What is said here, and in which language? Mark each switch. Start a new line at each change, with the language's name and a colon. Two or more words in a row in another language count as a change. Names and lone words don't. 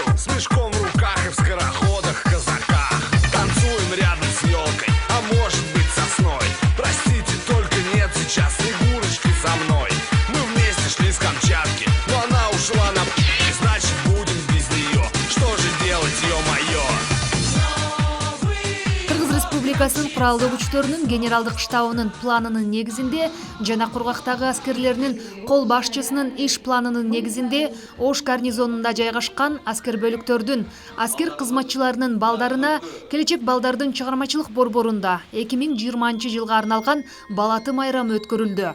Russian: С мешком в руках и в скороходах, казаках. Танцуем рядом с елкой, а может быть сосной. Простите, только нет сейчас Снегурочки со мной. Мы вместе шли с Камчатки, но она ушла на значит, будем без нее. Что же делать, ё-моё?
Kyrgyz: Кыргыз Республикасынын куралдуу күчтөрүнүн генералдык штабынын планынын негизинде жана кургактагы аскерлеринин кол башчысынын иш планынын негизинде Ош гарнизонунда жайгашкан аскер бөлүктөрдүн аскер кызматчыларынын балдарына келечек балдардын чыгармачылык борборунда 2020-жылга арналган Балаты майрамы өткөрүлдү.